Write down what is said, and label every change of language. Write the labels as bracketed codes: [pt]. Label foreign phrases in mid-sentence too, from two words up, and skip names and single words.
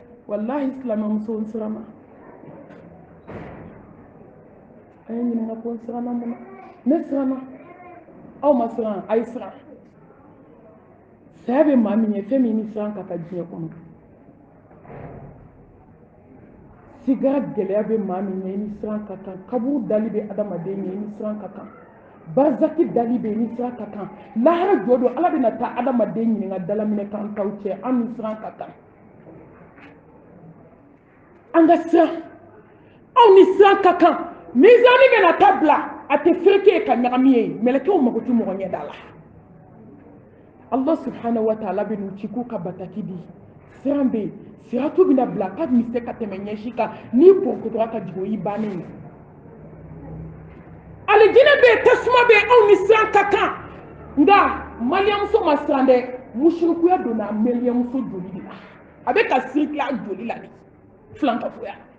[bm] wallahi silamɛ muso n siranna a ye ɲininka ko n siranna mun na ne siranna aw ma siran a ye siran saya bɛ maa min ye fɛn min ni siran ka taa diɲɛ kɔnɔ sigara gɛlɛya bɛ maa min ye ni siran ka kan kaburu dali bɛ adamaden ye ni siran ka kan barzaki dali bɛ ni siran ka kan lahara jɔ don ala bɛna taa adamaden ɲininka dalaminɛ kan taw cɛ an ni siran ka kan an ka siran aw ni siran ka kan mizani bɛna taa bila a tɛ fereke ka ɲagami ye mɛlɛkɛw mago tɛ mɔgɔ ɲɛda la [ar] الله سبحانه وتعالى [bm] bɛ n'u ci k'u ka bataki di siran bɛ yen siratu bɛna bila k'a bɛ se ka tɛmɛ ɲɛsi kan n'i pɔnkotora ka jigin o y'i bannen ye alijinɛ bɛ yen tasuma bɛ yen aw ni siran ka kan nka maliyamuso ma siran dɛ musirikuya donna maliyamuso joli de la a bɛ ka sirikila joli la de filankafoya